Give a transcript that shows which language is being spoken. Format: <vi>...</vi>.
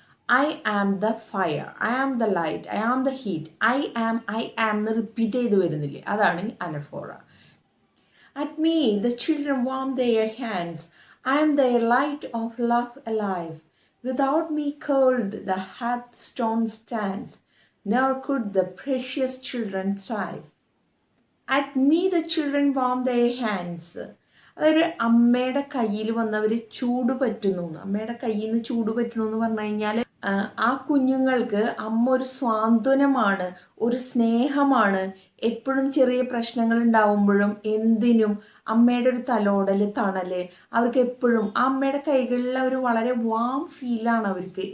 <en>I am the fire, I am the light, I am the heat, I am</en> <ml>എന്ന് repeat ചെയ്ത് വരുന്നില്ലേ, അതാണ് അനഫോറ.</ml> <en>At me the children warm their hands, I am their light of love alive. Without me cold the hearthstone stands, nor could the precious children thrive. At me the children warm their hands.</en> <ml>അതൊരു അമ്മയുടെ കയ്യിൽ വന്നവർ ചൂട് പറ്റുന്നു. അമ്മയുടെ കയ്യിൽ നിന്ന് ചൂട് പറ്റുന്നു എന്ന് പറഞ്ഞു കഴിഞ്ഞാൽ ആ കുഞ്ഞുങ്ങൾക്ക് അമ്മ ഒരു സ്വാന്തനമാണ്, ഒരു സ്നേഹമാണ്. എപ്പോഴും ചെറിയ പ്രശ്നങ്ങൾ ഉണ്ടാവുമ്പോഴും എന്തിനും അമ്മയുടെ ഒരു തലോടൽ, തണല്, അവർക്ക് എപ്പോഴും ആ അമ്മയുടെ കൈകളിൽ ഒരു വളരെ വാം ഫീലാണ് അവർക്ക്.</ml>